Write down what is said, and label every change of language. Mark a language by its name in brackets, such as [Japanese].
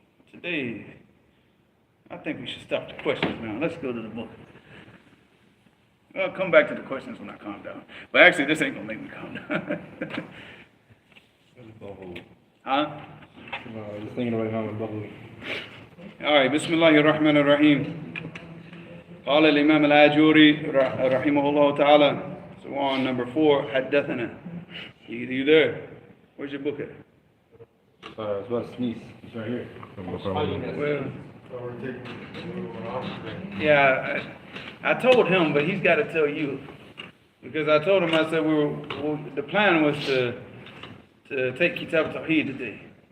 [English] Today, I think we should stop the questions now. Let's go to the book. I'll come back to the questions when I calm down. But actually, this ain't going to make me calm down. Huh? No, I was just thinking about Imam al-Baghawi. All right, Bismillahir Rahmanir Rahim. [Arabic] قال الإمام الآجوري رحمه الله تعالى. [English] So on number 4, حدثنا. You there? Where's your book at? It's about to sneeze. It's right here. Well, yeah, I told him, but he's got to tell you. Because I told him, I said the plan was to take Kitab Tawheed today.